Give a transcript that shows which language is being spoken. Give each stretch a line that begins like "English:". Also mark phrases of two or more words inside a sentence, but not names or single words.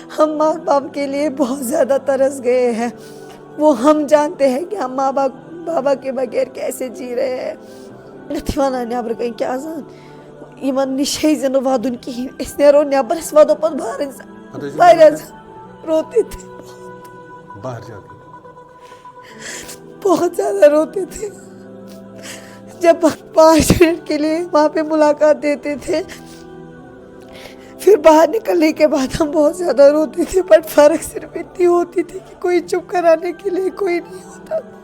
Urdu: ہم ماں باپ کے لیے بہت زیادہ ترس گئے ہیں. وہ ہم جانتے ہیں کہ ہم ماں باپ بابا کے بغیر کیسے جی رہے ہیں.
Kashmiri: نتھی ونان نیبر کن کہ آزان یمن نش ہیزِ نہٕ ودُن کِہیٖنۍ. أسۍ نیرو نیبر أسۍ ودو پتہٕ بہر واریاہ
Urdu: روتے تھے باہر جا کے بہت زیادہ روتے تھے. جب 5 منٹ کے لیے وہاں پہ ملاقات دیتے تھے پھر باہر نکلنے کے بعد ہم بہت زیادہ روتے تھے. بٹ فرق صرف اتنی ہوتی تھی کہ کوئی چپ کرانے کے لیے کوئی نہیں ہوتا.